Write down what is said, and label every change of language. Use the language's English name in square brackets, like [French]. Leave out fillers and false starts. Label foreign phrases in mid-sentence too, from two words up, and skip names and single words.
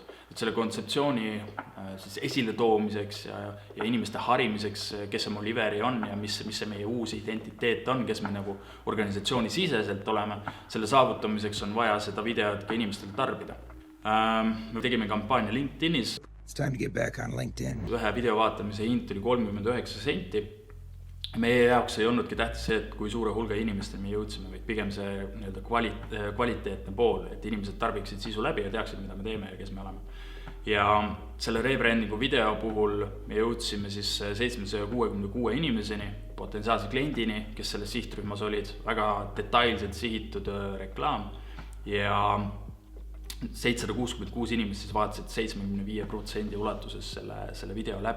[Estonian] Et selle kontseptsiooni siis esile toomiseks ja inimeste harimiseks, kes see mu Liveri on ja mis see meie uus identiteet on, kes me nagu organisatsiooni siseselt oleme, selle saavutamiseks on vaja seda videot ka inimestele tarbida. Me tegime kampaania LinkedInis. [English] It's time to get back on LinkedIn. [Estonian] Ühe video vaatamise hind oli 39 senti. Meie jaoks ei olnudki tähtis see, et kui suure hulga inimesteni me jõudsime, vaid pigem see kvaliteetne pool, et inimesed tarbiksid sisu läbi ja teaksid, mida me teeme ja kes me oleme. Ja selle rebrandingu video puhul me jõudsime siis 766 inimeseni, potentsiaalse kliendini, kes selles sihtrühmas olid, väga detailselt sihitud reklaam ja 766 inimest siis vaatasid 75% ulatuses selle video läbi.